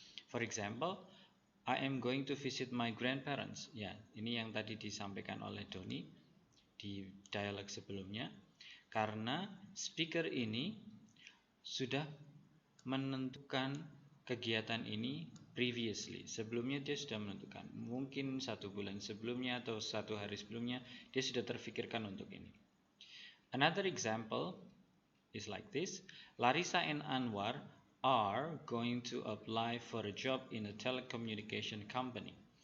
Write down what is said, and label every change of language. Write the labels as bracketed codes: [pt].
[en] For example, I am going to visit my grandparents. [id] Ya, ini yang tadi disampaikan oleh Doni di dialog sebelumnya. Karena speaker ini sudah menentukan kegiatan ini previously. Sebelumnya dia sudah menentukan. Mungkin 1 bulan sebelumnya atau 1 hari sebelumnya dia sudah terfikirkan untuk ini. [en] Another example is like this. Larissa and Anwar are going to apply for a job in a telecommunication company.